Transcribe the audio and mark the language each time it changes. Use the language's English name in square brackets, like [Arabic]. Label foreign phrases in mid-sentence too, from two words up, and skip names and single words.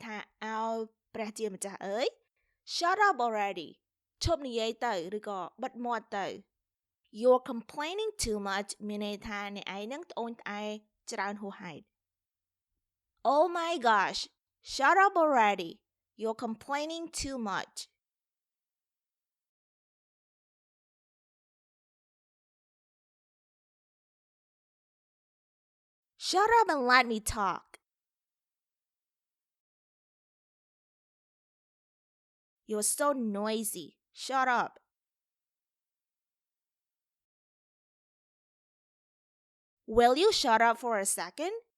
[Khmer] ថាអោព្រះជាម្ចាស់អើយ [English] Shut up already [Khmer] ឈប់និយាយទៅឬក៏បិទមាត់ទៅ [English] You're complaining too much [Khmer] មានន័យថាអ្នកឯងនឹងត្អូញត្អែច្រើនហួសហេតុ [English] Oh my gosh Shut up already You're complaining too much Shut up and let me talk You're so noisy Shut up Will you shut up for a second?